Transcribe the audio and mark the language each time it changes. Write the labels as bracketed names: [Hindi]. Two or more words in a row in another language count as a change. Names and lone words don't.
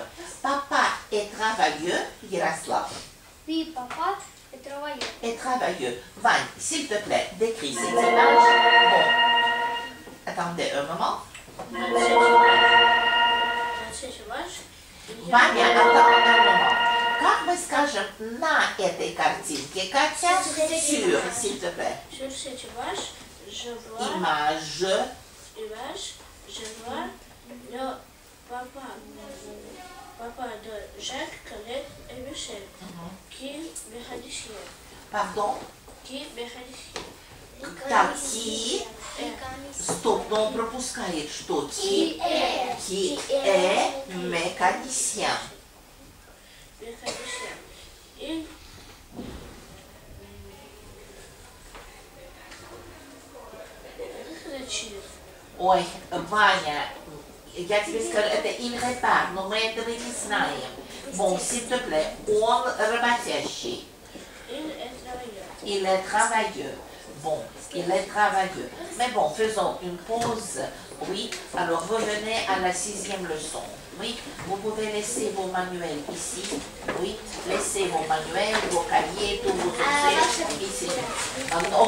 [French] Papa est travailleux, Yaroslav. Oui, papa est travailleur. Et travailleux. Vanya, s'il te plaît, décris cette image. Bon, attendez un moment. Ваня, attends un moment. [Russian] Как мы скажем на этой картинке, Катя? [French] Sur, s'il te plaît. Sur cette image, je vois Image. je vois le papa de Jacques, Colette et Michel, qui mécanicien. Pardon? Qui mécanicien. [Russian] Так, ки. Стоп, но он пропускает что? [French] Ки est mécanicien. Mécanicien. Il réfléchit. [Russian] Ой, Ваня, я тебе скажу, это [French] il répare, [Russian] но мы этого не знаем. [French] Bon, s'il te plaît, [Russian] он работящий. [French] Il est travailleur. Il est travailleux. Bon, il est travailleux. Mais bon, faisons une pause. Oui, alors revenez à la 6e leçon. Oui, vous pouvez laisser vos manuels ici. Oui, laissez vos manuels, vos cahiers, tous vos objets ici.